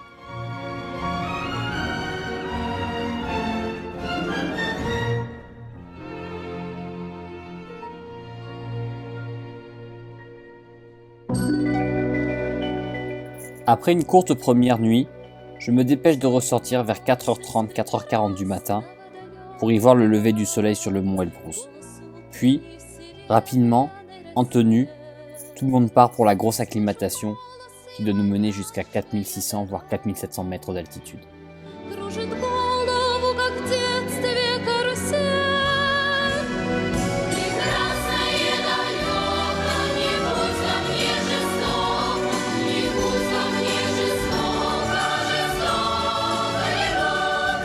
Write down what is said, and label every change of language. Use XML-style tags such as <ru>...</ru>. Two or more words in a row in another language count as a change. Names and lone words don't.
<fr>Après une courte première nuit, je me dépêche de ressortir vers 4h30, 4h40 du matin pour y voir le lever du soleil sur le mont Elbrouz. Puis, rapidement, en tenue, tout le monde part pour la grosse acclimatation qui doit nous mener jusqu'à 4600 voire 4700 mètres d'altitude.</fr> <ru>Кружит голову, как в детстве карусель. Прекрасное далеко, не будь ко мне жестоко, не будь ко мне жестоко, жестоко его.</ru>